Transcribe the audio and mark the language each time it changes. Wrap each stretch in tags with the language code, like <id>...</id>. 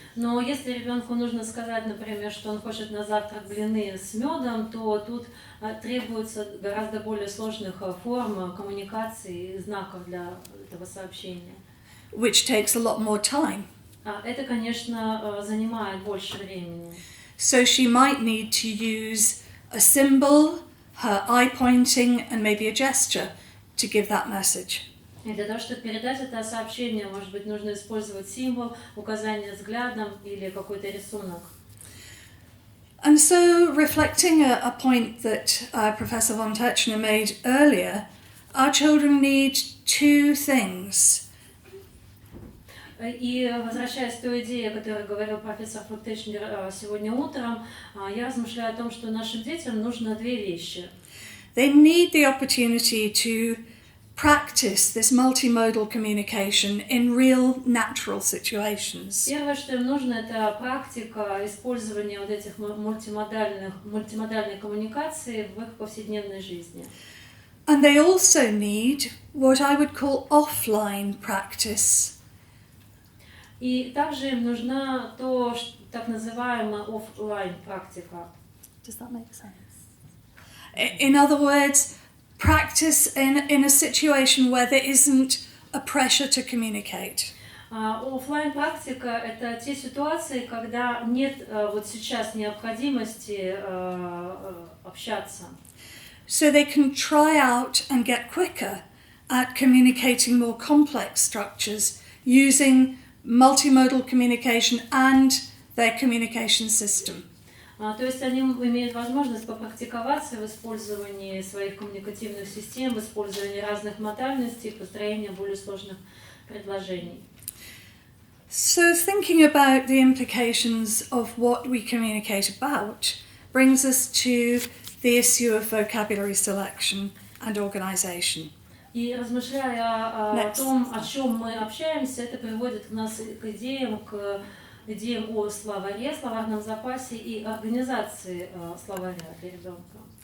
<ru>Но если ребенку нужно сказать, например, что он хочет на завтрак блины с медом, то тут требуется гораздо более сложных форм коммуникации и знаков для этого сообщения.</ru> <en>Which takes a lot more time.</en> <ru>Это, конечно, занимает больше времени.</ru> <en>So she might need to use a symbol, her eye pointing, and maybe a gesture to give that message.</en> <ru>И для того, чтобы передать это сообщение, может быть, нужно использовать символ, указание взглядом или какой-то рисунок.</ru> <en>And so, reflecting a point that Professor von Tetzchner made earlier, our children need two things.</en> <ru>И возвращаясь к той идее, о которой говорил профессор фон Тетчнер сегодня утром, я размышляю о том, что нашим детям нужно две вещи.</ru> <en>They need the opportunity to practice this multimodal communication in real natural situations.</en> <ru>Первое, что им нужно, это практика использования вот этих мультимодальной коммуникации в их повседневной жизни.</ru> <en>And they also need what I would call offline practice.</en> <ru>И также им нужна то, так называемая офлайн практика.</ru> <en>Does that make sense? In other words, practice in a situation where there isn't a pressure to communicate.</en> <ru>Офлайн практика – это те ситуации, когда нет вот сейчас необходимости общаться.</ru> <en>So they can try out and get quicker at communicating more complex structures using multimodal communication and their communication system.</en> <ru>То есть они имеют возможность попрактиковаться в использовании своих коммуникативных систем, в использовании разных модальностей, построении более сложных предложений.</ru> <en>So thinking about the implications of what we communicate about brings us to the issue of vocabulary selection and organization.</en> <ru>И размышляя о том, о чем мы общаемся, это приводит нас к идеям о словаре, словарном запасе и организации словаря для ребенка.</ru>